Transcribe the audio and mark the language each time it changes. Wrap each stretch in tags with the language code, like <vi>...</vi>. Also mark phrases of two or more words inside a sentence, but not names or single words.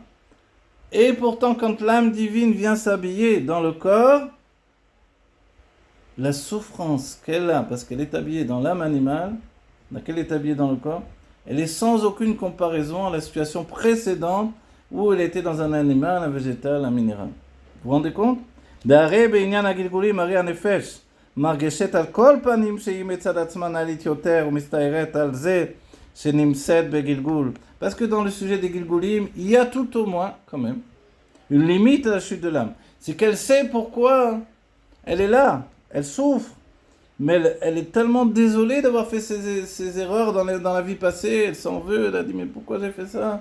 <fr>Et pourtant, quand l'âme divine vient s'habiller dans le corps, la souffrance qu'elle a, parce qu'elle est habillée dans l'âme animale, laquelle est habillée dans le corps, elle est sans aucune comparaison à la situation précédente où elle était dans un animal, un végétal, un minéral. Vous vous rendez compte? D'arrêt,</fr> <he>בעניין הגלגולים, הרי הנפש מרגשת על כל פנים שהיא מצד עצמה נעלית יותר ומסתערת על זה שנמצאת בגלגול.</he> <fr>Parce que dans le sujet des Gilgulim, il y a tout au moins, quand même, une limite à la chute de l'âme. C'est qu'elle sait pourquoi elle est là, elle souffre, mais elle est tellement désolée d'avoir fait ces erreurs dans la vie passée, elle s'en veut, elle a dit mais pourquoi j'ai fait ça?</fr>